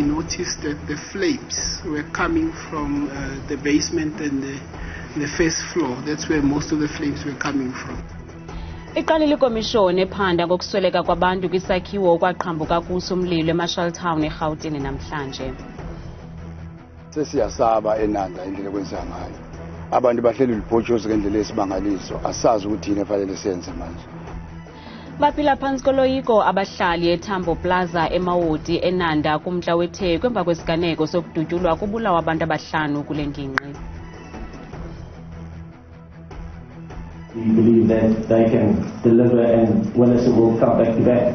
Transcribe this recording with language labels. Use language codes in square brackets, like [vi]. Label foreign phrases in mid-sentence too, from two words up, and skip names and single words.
[en] noticed that the flames were coming from the basement and the first floor. That's where most of the flames were coming from. [xh] Iqalile ikomishoni ephanda ngokusweleka kwabantu kwisakhiwo okwaqhambuka kuso umlilo eMarshall Town eGauteng namhlanje. [zu] Sesiyasaba eNanda indlela ekwenziwa ngayo. Abantu bahleli libhotshozi ngendlela esibangaliso. Asazi ukuthi yini efanele senze manje. [xh] Baphila phansi koloyiko abahlali eTambo Plaza eMawoti eNanda kumntla weTheku emva kwesiganeko sokudutyulwa kubulawa abantu abahlanu kule ngingqi. [en] We believe that they can deliver and win us a World Cup back-to-back.